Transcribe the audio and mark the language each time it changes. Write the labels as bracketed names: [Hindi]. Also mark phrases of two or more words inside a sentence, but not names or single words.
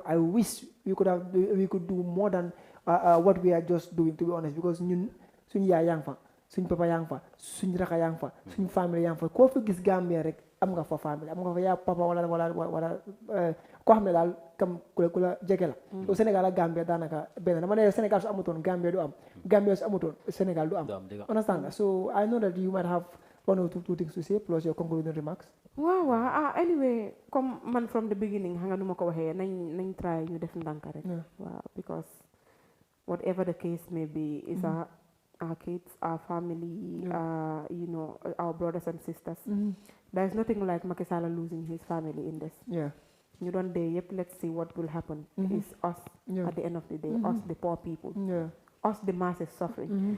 [English] I wish we could do more than what we are just doing, to be honest, because [Wolof] ñun suñu yaay yaa ngi fa suñ papa yaa ngi fa suñ raka yaa ngi fa suñ famille yaa ngi fa koo fi gis Gambia rek am nga fa famille am nga fa yaa papa wala koo xam ne daal kam ku la jege la. so Sénégal ak Gambia daanaka benn dama ne Sénégal su amutoon Gambia du am Gambia su amutoon Sénégal du am. Understand nga? [English] So I know that you might have one or two things to say plus your concluding remarks. waaw anyway comme man from the beginning [Wolof] xam nga nu ma ko waxee nañ [English] try [Wolof] ñu def ndànk rek waaw [English] because whatever the case may be, is our kids, our family, you know, our brothers and sisters. There's nothing like Macky Sall losing his family in this. Yeah. You don't dare. Yep, let's see what will happen. It's us at the end of the day, us the poor people, us the masses suffering.